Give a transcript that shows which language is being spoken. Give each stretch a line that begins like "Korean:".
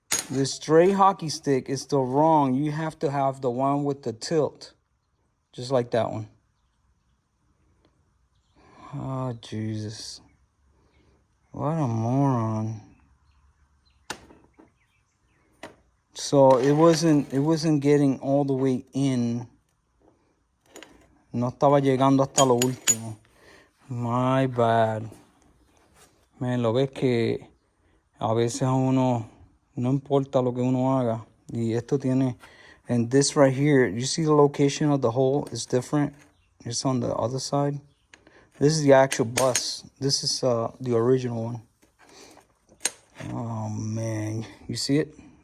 English: The straight hockey stick is still wrong. You have to have the one with the tilt, just like that one. Oh, Jesus. What a moron. So it wasn't getting all the way in.
Spanish: No estaba llegando hasta lo último.
English: My bad.
Spanish: Man, lo ves que a veces a uno no importa lo que uno haga. Y esto tiene,
English: and this right here, you see the location of the hole is different. It's on the other side. This is the actual bus. This is the original one. Oh man, you see it?